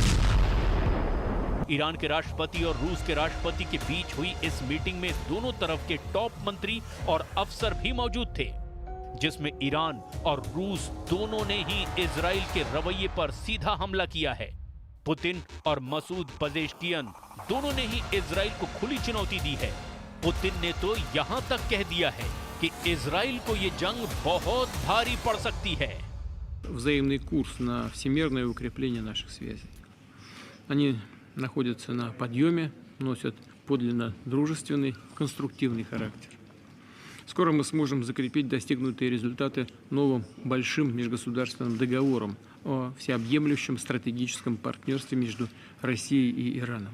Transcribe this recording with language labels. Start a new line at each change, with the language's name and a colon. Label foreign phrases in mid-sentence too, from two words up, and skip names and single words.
Hindi: ईरान के राष्ट्रपति और रूस के राष्ट्रपति के बीच हुई इस मीटिंग में दोनों तरफ के टॉप मंत्री और अफसर भी मौजूद थे, जिसमें ईरान और रूस दोनों ने ही इजराइल के रवैये पर सीधा हमला किया है। पुतिन और मसूद पजेश्कियन दोनों ने ही इजराइल को खुली चुनौती दी है। पुतिन ने तो यहां तक कह दिया है कि इजराइल को ये जंग बहुत भारी पड़ सकती है।
Russian: Взаимный курс на всемирное укрепление наших связей. Они находятся на подъеме, носят подлинно дружественный, конструктивный характер. Скоро мы сможем закрепить достигнутые результаты новым большим межгосударственным договором о всеобъемлющем стратегическом партнерстве между Россией и Ираном.